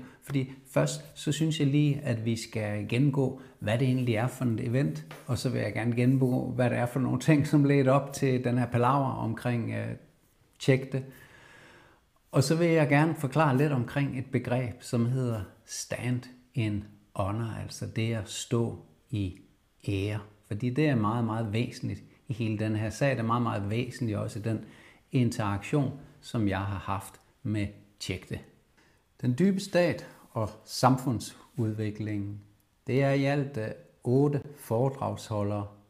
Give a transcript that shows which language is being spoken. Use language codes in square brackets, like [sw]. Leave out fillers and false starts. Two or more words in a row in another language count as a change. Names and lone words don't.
[da] Fordi først så synes jeg lige, at vi skal gennemgå, hvad det egentlig er for et event. Og så vil jeg gerne gennemgå, hvad det er for nogle ting, som ledte op til den her palaver omkring Check-Det. Og så vil jeg gerne forklare lidt omkring et begreb, som hedder [en] stand in honor, [da] altså det at stå i ære. Fordi det er meget, meget væsentligt i hele den her sag. Det er meget, meget væsentligt også i den interaktion, som jeg har haft med Check-Det. Den dybe stat og samfundsudviklingen, det er i alt 8 foredragsholdere.